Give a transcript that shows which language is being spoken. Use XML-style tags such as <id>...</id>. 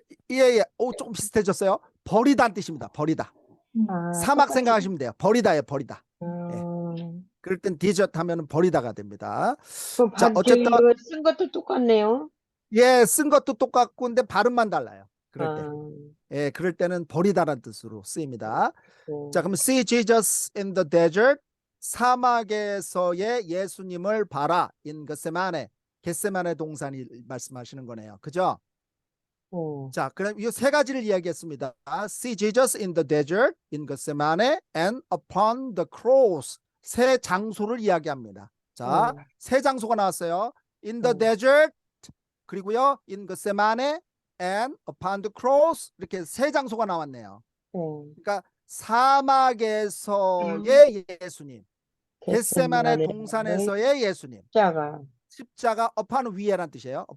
<ko>예. 오, 조금 비슷해졌어요. 버리다는 뜻입니다. 버리다. 사막 똑같이. 생각하시면 돼요. 버리다예요. 버리다. 그럴 땐 디저트 하면은 버리다가 됩니다. 그럼 자, 어쨌든 이거 쓴 것도 똑같네요. 예, 쓴 것도 똑같고 근데 발음만 달라요. 그럴 때. 아, 예, 그럴 때는 버리다라는 뜻으로 쓰입니다. 네. 자, 그럼</ko> <en>see Jesus in the desert.</en> <ko>사막에서의 예수님을 봐라.</ko> <en>in</en> <ko>겟세마네. 겟세마네 동산이 말씀하시는 거네요. 그죠? 자, 그럼 이 세 가지를 이야기했습니다.</ko> <en>See Jesus in the desert, in Gethsemane, and upon the cross.</en> <ko>세 장소를 이야기합니다. 자, 세 장소가 나왔어요.</ko> <en>In the desert,</en> <ko>그리고요,</ko> <en>in Gethsemane, and upon the cross.</en> <ko>이렇게 세 장소가 나왔네요. 그러니까 사막에서의 예수님, 겟세마네 동산에서의 예수님, 십자가 upon 위에란 뜻이에요.</ko>